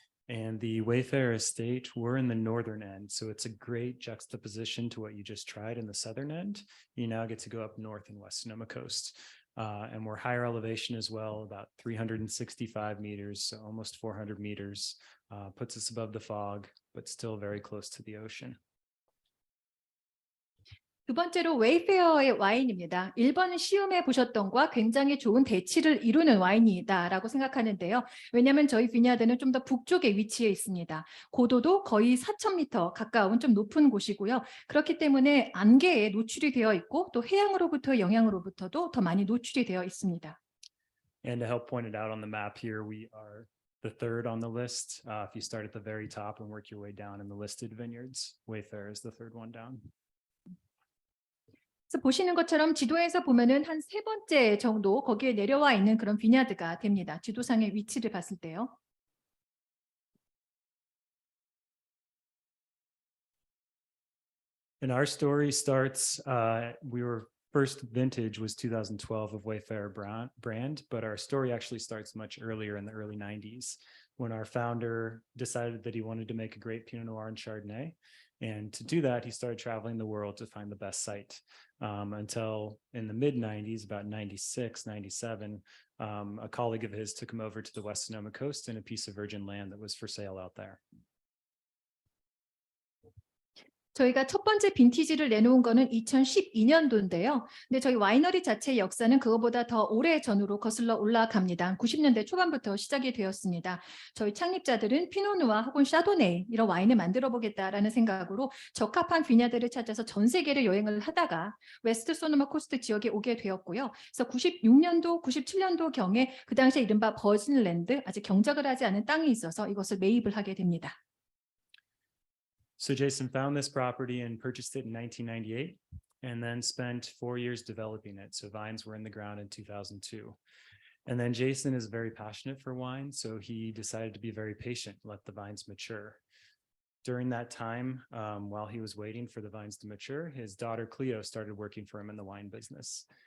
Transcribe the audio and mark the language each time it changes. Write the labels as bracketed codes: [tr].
[en] And the Wayfarer estate, we're in the northern end. So it's a great juxtaposition to what you just tried in the southern end. You now get to go up north and west Sonoma Coast. And we're higher elevation as well, about 365 meters, so almost 400 meters. Puts us above the fog, but still very close to the ocean. [ko] 두 번째로 웨이페어의 와인입니다. 1번은 시음해 보셨던 것과 굉장히 좋은 대치를 이루는 와인이다라고 생각하는데요. 왜냐하면 저희 비냐드는 좀 더 북쪽에 위치해 있습니다. 고도도 거의 4,000m 가까운 좀 높은 곳이고요. 그렇기 때문에 안개에 노출이 되어 있고 또 해양으로부터의 영향으로부터도 더 많이 노출이 되어 있습니다. [en] And to help point it out on the map here, we are the third on the list. If you start at the very top and work your way down in the listed vineyards, Wayfarer is the third one down. [ko] 그래서 보시는 것처럼 지도에서 보면은 한 세 번째 정도 거기에 내려와 있는 그런 비냐드가 됩니다. 지도상의 위치를 봤을 때요. [en] And our story starts, first vintage was 2012 of Wayfarer brand, but our story actually starts much earlier in the early 90s when our founder decided that he wanted to make a great Pinot Noir and Chardonnay. And to do that, he started traveling the world to find the best site until in the mid 90s, about 96, 97, a colleague of his took him over to the West Sonoma Coast and a piece of virgin land that was for sale out there. [ko] 저희가 첫 번째 빈티지를 내놓은 거는 2012년도인데요. 근데 저희 와이너리 자체의 역사는 그거보다 더 오래 전으로 거슬러 올라갑니다. 90년대 초반부터 시작이 되었습니다. 저희 창립자들은 피노누아 혹은 샤도네이 이런 와인을 만들어 보겠다라는 생각으로 적합한 비냐드를 찾아서 전 세계를 여행을 하다가 웨스트 소노마 코스트 지역에 오게 되었고요. 그래서 96년도, 97년도 경에 그 당시에 이른바 버진랜드, 아직 경작을 하지 않은 땅이 있어서 이것을 매입을 하게 됩니다. [en] So Jason found this property and purchased it in 1998 and then spent 4 years developing it. So vines were in the ground in 2002. And then Jason is very passionate for wine, so he decided to be very patient, let the vines mature. During that time, while he was waiting for the vines to mature, his daughter Cleo started working for him in the wine business.